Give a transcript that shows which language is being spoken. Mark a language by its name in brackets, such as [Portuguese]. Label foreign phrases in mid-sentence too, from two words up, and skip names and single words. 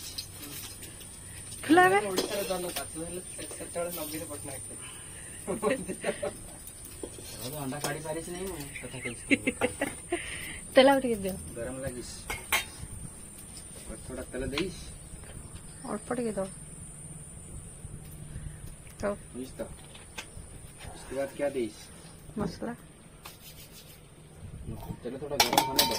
[Odia] ଖୋଲା ଏବେ ଓଡ଼ିଶାର ଜନତା ତୁ ହେଲେ ସେତେବେଳେ ନବୀନ ପଟ୍ଟନାୟକ ଅଣ୍ଡା କାଢି ପାରିଛି ନାଇଁ ମୁଁ କଥା ଖାଇସ୍ ତେଲ ଆଉ ଟିକେ ଦିଅ ଗରମ ଲାଗିସ୍ [Hindi] थोड़ा तेल देइस [Odia] ଅଳ୍ପ ଟିକେ ଦବ ତ [Hindi] बुझ तो उसके बाद क्या देइस [Odia] ମସଲା [Hindi] तेल थोड़ा गरम होने दो